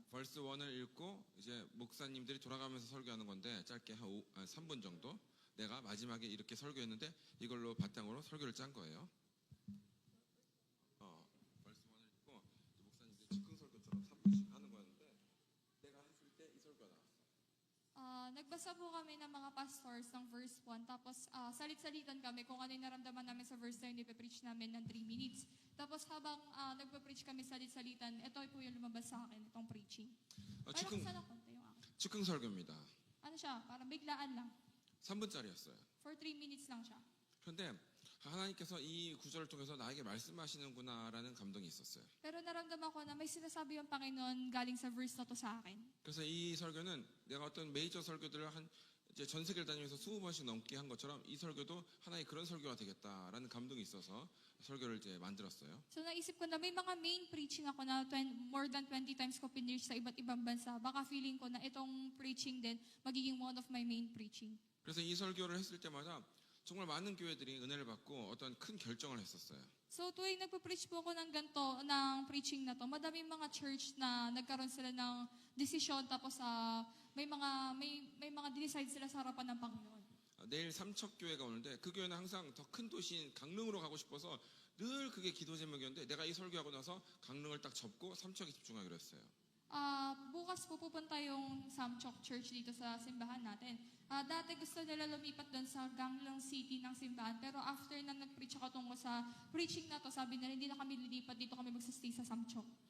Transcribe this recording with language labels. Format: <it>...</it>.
<ko>벌스 1을 읽고 이제 목사님들이 돌아가면서 설교하는 건데 짧게 한 3분 정도 내가 마지막에 이렇게 설교했는데 이걸로 바탕으로 설교를 짠 거예요. 벌스 1을 읽고 이제 목사님들이 즉흥 설교처럼 3분씩 하는 거였는데 내가 했을 때 이 설교가 나왔어.</ko> <tl>Nagbasa po kami ng mga pastors ng verse 1, tapos salit-salitan kami kung ano yung naramdaman namin sa verse na yun, ipipreach namin ng 3 minutes. Tapos habang nagpa-preach kami salit-salitan, ito po yung lumabas sa akin, itong preaching. Parang</tl> <ko>즉흥,</ko> <tl>sana konti yung akin.</tl> <ko>즉흥 설교입니다.</ko> <tl>Ano siya, parang biglaan lang.</tl> <ko>3분짜리였어요.</ko> <en>For 3 minutes lang siya.</en> <ko>그런데 하나님께서 이 구절을 통해서 나에게 말씀하시는구나라는 감동이 있었어요.</ko> <tl>Pero naramdaman ko na may sinasabi yung Panginoon galing sa verse na to sa akin.</tl> <ko>그래서 이 설교는 내가 어떤 메이저 설교들을 이제 전 세계를 다니면서 20번씩 넘게 한 것처럼 이 설교도 하나의 그런 설교가 되겠다라는 감동이 있어서 설교를 이제 만들었어요.</ko> <tl>So naisip ko na may mga main preaching ako na more than 20 times ko pinreach sa iba't ibang bansa. Baka feeling ko na itong preaching din magiging</tl> <en>one of my main preaching.</en> <ko>그래서 이 설교를 했을 때마다 정말 많은 교회들이 은혜를 받고 어떤 큰 결정을 했었어요.</ko> <tl>So tuwing nagpa-preach po ako ng ganito, ng preaching na to, madaming mga church na nagkaroon sila ng desisyon, tapos may mga dinecide sila sa harapan ng Panginoon.</tl> <ko>내일 삼척교회가 오는데 그 교회는 항상 더 큰 도시인 강릉으로 가고 싶어서 늘 그게 기도 제목이었는데 내가 이 설교하고 나서 강릉을 딱 접고 삼척에 집중하기로 했어요.</ko> <tl>Bukas po pupunta yung Samchok Church dito sa simbahan natin. Dati gusto nila lumipat doon sa Ganglang City ng simbahan, pero after na nag-preach ako tungkol sa preaching na to, sabi nila hindi na kami lilipat, dito kami magsastay sa Samchok.</tl>